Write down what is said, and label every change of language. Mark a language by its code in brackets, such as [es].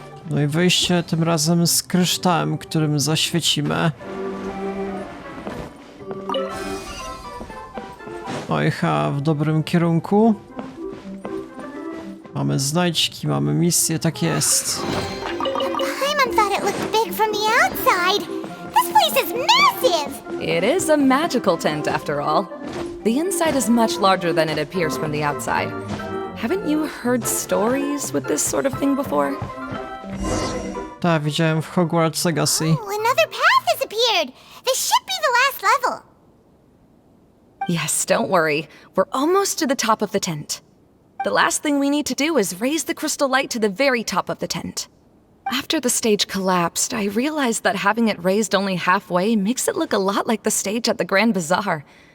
[pl] No i wyjście tym razem z kryształem, którym zaświecimy. Oj, w dobrym kierunku. Mamy znajdźki, mamy misję, tak jest. [en] Paimon thought it looked big from the outside. This place is massive! It is a magical tent, after all. The inside is much larger than it appears from the outside. Haven't you heard stories with this sort of thing before? [pl] Tak, widziałem w Hogwarts Legacy. [en] Oh, another path has appeared! This should be the last level! Yes, don't worry. We're almost to the top of the tent. The last thing we need to do is raise the crystal light to the very top of the tent. After the stage collapsed, I realized that having it raised only halfway makes it look a lot like the stage at the Grand Bazaar.